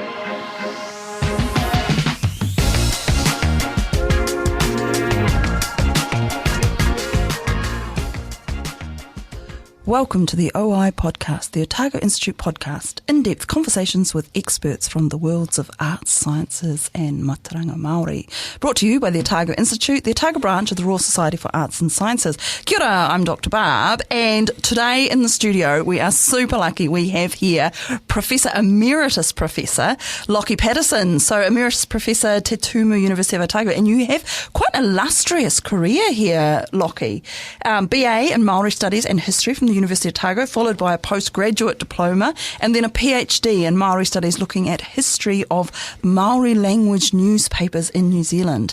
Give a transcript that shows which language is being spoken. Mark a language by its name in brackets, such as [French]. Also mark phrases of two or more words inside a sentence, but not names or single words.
[English] Welcome to the OI podcast, the Otago Institute podcast, in-depth conversations with experts from the worlds of arts, sciences and [Māori] mātauranga Māori. [English] Brought to you by the Otago Institute, the Otago branch of the Royal Society for Arts and Sciences. [Māori] Kia ora, [English] I'm Dr Barb, and today in the studio we are super lucky. We have here Emeritus Professor Lachy Paterson. So Emeritus Professor Te Tumu, University of Otago, and you have quite an illustrious career here, Lachy. BA in Māori Studies and History from the University of Otago, followed by a postgraduate diploma and then a PhD in Māori Studies looking at history of Māori Language Newspapers in New Zealand.